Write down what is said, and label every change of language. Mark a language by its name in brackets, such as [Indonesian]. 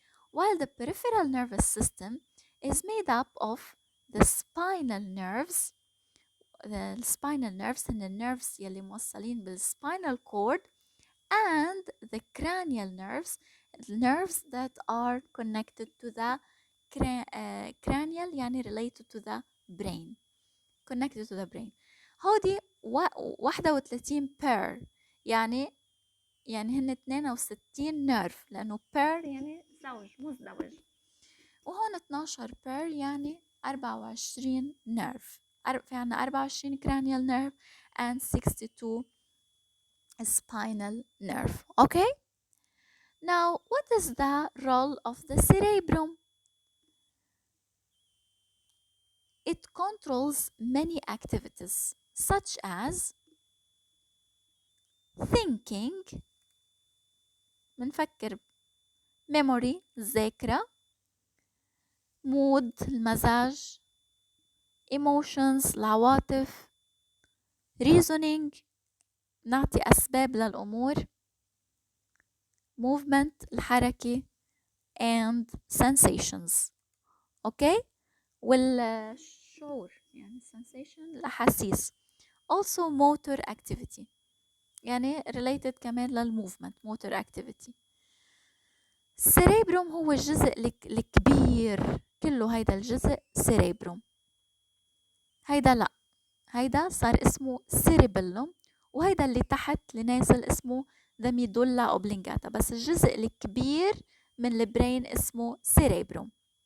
[English] while the peripheral nervous system is made up of the spinal nerves and the nerves [Arabic] يلي موصلين [English] بالspinal cord, and the cranial nerves that are connected to the cranial [Arabic] يعني related to the brain, [English] connected to the brain. [Arabic] هودي 31 pair يعني هن 62 نيرف لأنه pair يعني زوج مزدوج، وهون 12 pair يعني 24 نيرف. في عنا [English] 24 cranial nerve and 62 spinal nerve. Okay, now what is the role of the cerebrum? It controls many activities such as thinking [Arabic] منفكر [English] memory [Arabic] الذاكرة، [English] mood [Arabic] المزاج، [English] emotions [Arabic] العواطف، [English] reasoning [Arabic] نعطي أسباب للأمور، [English] movement [Arabic] الحركة [English] and sensations. [Arabic] okay، والشعور يعني sensation الأحاسيس. [English] also motor activity يعني related كمان للmovement motor activity. [Arabic] cerebrum هو الجزء الكبير كله، هيدا الجزء cerebrum. هيدا لا، هيدا صار اسمه cerebellum، وهيدا اللي تحت اللي نازل اسمه the medulla oblongata، بس الجزء الكبير من البرين اسمه cerebrum.